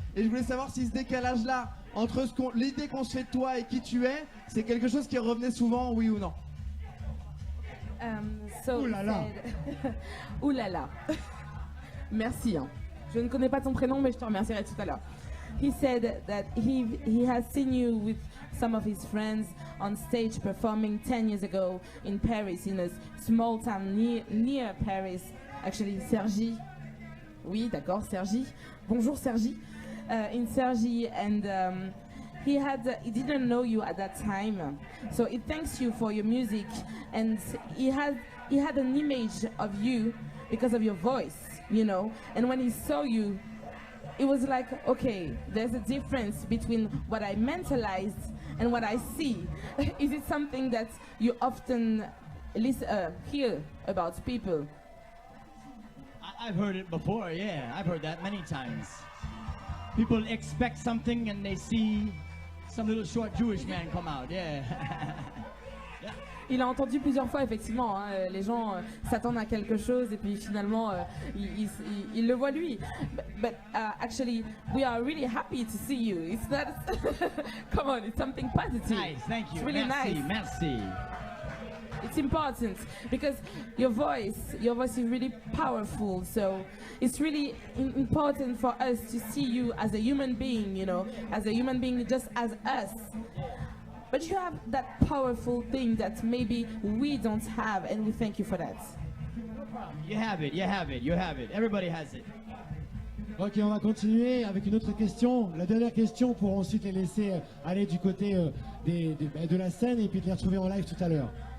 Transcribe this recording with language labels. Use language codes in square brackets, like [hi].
[fr] Et je voulais savoir si ce décalage-là, entre l'idée qu'on se fait de toi et qui tu es, c'est quelque chose qui revenait souvent, oui ou non? [en] So Ouh là là. [fr] Ouh là là. Merci. Hein. Je ne connais pas ton prénom, mais je te remercierai tout à l'heure. [en] He said that he has seen you with some of his friends on stage performing 10 years ago in Paris, in a small town near Paris. Actually, Cergy. [fr] Oui, d'accord, Cergy. Bonjour, Cergy. [en] In Cergy, and he didn't know you at that time, so he thanks you for your music, and he had an image of you because of your voice, you know. And when he saw you, it was like, okay, there's a difference between what I mentalized and what I see. Is it something that you often hear about people? I've heard it before, yeah. I've heard that many times. people expect something and they see some little short Jewish man come out. Yeah. [fr] Il a entendu plusieurs fois, effectivement, hein, les gens s'attendent à quelque chose et puis finalement, il le voit lui. [en] But actually, we are really happy to see you. It's not, come on, it's something positive. Nice, thank you. It's really [fr] merci, [en] nice. [fr] merci. [en] It's important because your voice is really powerful. So it's really important for us to see you as a human being, you know, as a human being just as us. But you have that powerful thing that maybe we don't have, and we thank you for that. You have it, you have it, you have it. Everybody has it. [fr] Ok, on va continuer avec une autre question. La dernière question pour ensuite les laisser aller du côté de la scène et puis de les retrouver en live tout à l'heure.